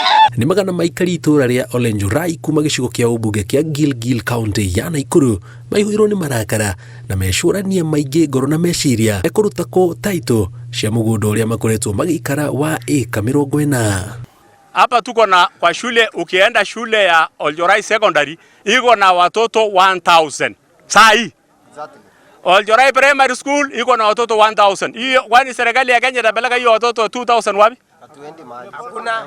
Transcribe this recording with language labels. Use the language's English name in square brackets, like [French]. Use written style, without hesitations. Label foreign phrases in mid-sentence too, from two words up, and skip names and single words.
[Kikuyu] ni magana maikari itura ria Olenjorai kuma gicigo kia ubunge kia Gilgil County ya Nakuru maihurwo ni marakara na mecurania maingi ngoro na meciria ekuruta ko title cia mugunda uria makoretwo magikara wa eka 40. [Swahili] Hapa tuko na kwa shule, ukienda shule ya Oljorai Secondary iko na watoto 1000 sai. Oljorai Primary School iko na watoto 1000. Hiyo kwani serikali ya Kenya inapeleka hiyo watoto 2000 wapi? Hakuna.